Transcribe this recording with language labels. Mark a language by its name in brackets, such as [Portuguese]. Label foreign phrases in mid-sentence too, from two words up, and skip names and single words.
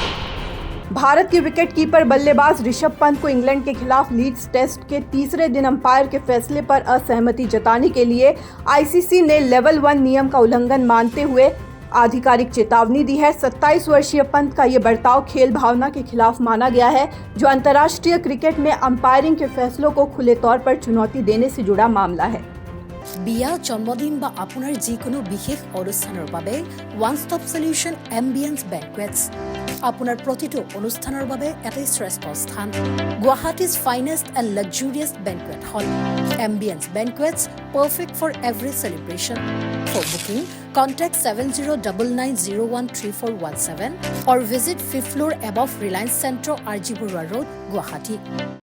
[Hindi] भारत के विकेटकीपर बल्लेबाज ऋषभ पंत को इंग्लैंड के खिलाफ लीड्स टेस्ट के तीसरे दिन अंपायर के फैसले पर असहमति जताने के लिए ICC ने लेवल 1 नियम का उल्लंघन मानते हुए आधिकारिक चेतावनी दी है। 27 वर्षीय पंत का ये बर्ताव खेल भावना के खिलाफ माना गया है, जो अंतर्राष्ट्रीय क्रिकेट में अंपायरिंग के फैसलों को खुले तौर पर चुनौती देने से जुड़ा मामला है। [Assamese] বিয়া জন্মদিন বা আপোনাৰ যিকোনো বিশেষ অনুষ্ঠানৰ বাবে [English] one stop solution [Assamese] এম্বিয়েন্স বেংকুৱেটছ আপোনাৰ প্ৰতিটো অনুষ্ঠানৰ বাবে এটাই শ্ৰেষ্ঠ স্থান। [English] Guwahati's finest and luxurious banquet hall Ambience Banquets, perfect for every celebration. for booking contact 7099013417 or visit 5th floor above Reliance Centro, RG Burwa Road, Guwahati.